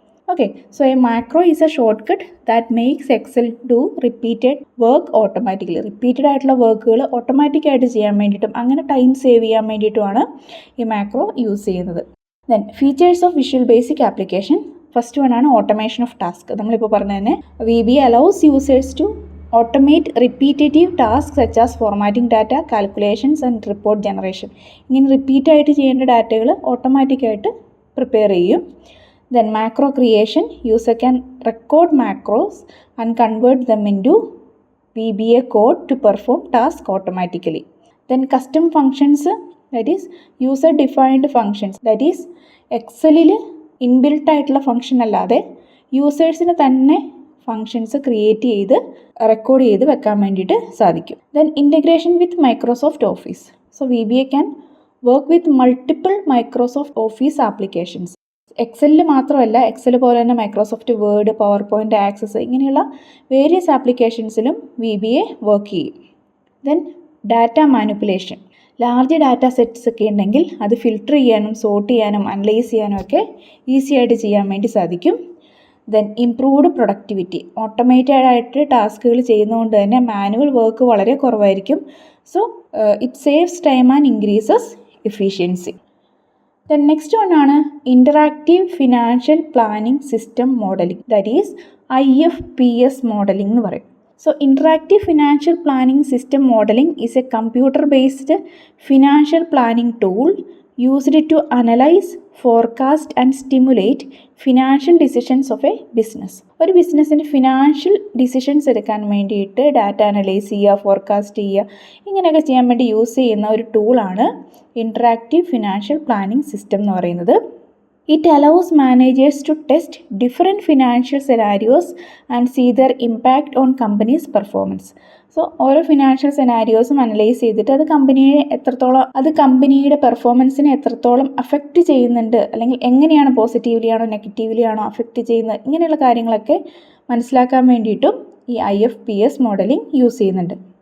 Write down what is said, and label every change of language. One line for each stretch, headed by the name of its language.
English: Okay, so a macro is a shortcut that makes Excel do repeated work automatically.
Malayalam: Repeated ആയിട്ടുള്ള വർക്കുകൾ ഓട്ടോമാറ്റിക്കായിട്ട് ചെയ്യാൻ വേണ്ടിയിട്ടും അങ്ങനെ ടൈം സേവ് ചെയ്യാൻ വേണ്ടിയിട്ടുമാണ് ഈ മാക്രോ യൂസ് ചെയ്യുന്നത്.
English: Then features of Visual Basic application. First one ആണ് automation of task.
Malayalam: നമ്മളിപ്പോൾ പറഞ്ഞ തന്നെ
English: VBA allows users to automate repetitive tasks such as formatting data, calculations and report generation.
Malayalam: ഇങ്ങനെ റിപ്പീറ്റായിട്ട് ചെയ്യേണ്ട ഡാറ്റകൾ ഓട്ടോമാറ്റിക്കായിട്ട് പ്രിപ്പയർ ചെയ്യും.
English: Then macro creation. User can record macros and convert them into VBA code to perform tasks automatically. Then custom functions, that is user defined functions. That is
Malayalam: എക്സലിൽ inbuilt ആയിട്ടുള്ള function അല്ലാതെ യൂസേഴ്സിന് തന്നെ functions create ചെയ്ത് record ചെയ്ത് വെക്കാൻ വേണ്ടിയിട്ട് സാധിക്കും.
English: Then integration with Microsoft Office. So VBA can work with multiple Microsoft Office applications.
Malayalam: എക്സലിൽ മാത്രമല്ല, Excel പോലെ തന്നെ Microsoft word, power point, access ഇങ്ങനെയുള്ള വേരിയസ് ആപ്ലിക്കേഷൻസിലും VBA വർക്ക് ചെയ്യും.
English: Then data manipulation.
Malayalam: Large data sets ഒക്കെ ഉണ്ടെങ്കിൽ അത് ഫിൽട്ടർ ചെയ്യാനും സോർട്ട് ചെയ്യാനും അനലൈസ് ചെയ്യാനും ഒക്കെ ഈസി ആയിട്ട് ചെയ്യാൻ വേണ്ടി സാധിക്കും.
English: Then improved productivity.
Malayalam: ഓട്ടോമേറ്റഡ് ആയിട്ട് ടാസ്കുകൾ ചെയ്യുന്നതുകൊണ്ട് തന്നെ മാനുവൽ വർക്ക് വളരെ കുറവായിരിക്കും.
English: So it saves time and increases efficiency. Then next one ആണ് interactive financial planning system modelling. That is IFPS modelling
Malayalam: എന്ന് പറയും.
English: So interactive financial planning system modeling is a computer-based financial planning tool used to analyze, forecast and stimulate financial decisions of a business.
Malayalam: ഒരു ബിസിനസ്സിൻ്റെ financial decisions എടുക്കാൻ വേണ്ടിയിട്ട് data analyse ചെയ്യുക, forecast ചെയ്യുക, ഇങ്ങനെയൊക്കെ ചെയ്യാൻ വേണ്ടി യൂസ് ചെയ്യുന്ന ഒരു ടൂളാണ് ഇൻറ്ററാക്റ്റീവ് ഫിനാൻഷ്യൽ പ്ലാനിംഗ് സിസ്റ്റം എന്ന് പറയുന്നത്.
English: It allows managers to test different financial scenarios and see their impact on company's performance.
Malayalam: So ഓരോ ഫിനാൻഷ്യൽ സെനാരിയോസും അനലൈസ് ചെയ്തിട്ട് അത് കമ്പനിയുടെ പെർഫോമൻസിനെ എത്രത്തോളം അഫക്റ്റ് ചെയ്യുന്നുണ്ട്, അല്ലെങ്കിൽ എങ്ങനെയാണ് പോസിറ്റീവ്ലി ആണോ നെഗറ്റീവ്ലി ആണോ അഫക്റ്റ് ചെയ്യുന്നത്, ഇങ്ങനെയുള്ള കാര്യങ്ങളൊക്കെ മനസ്സിലാക്കാൻ വേണ്ടിയിട്ടും ഈ IFPS മോഡലിംഗ് യൂസ് ചെയ്യുന്നുണ്ട്.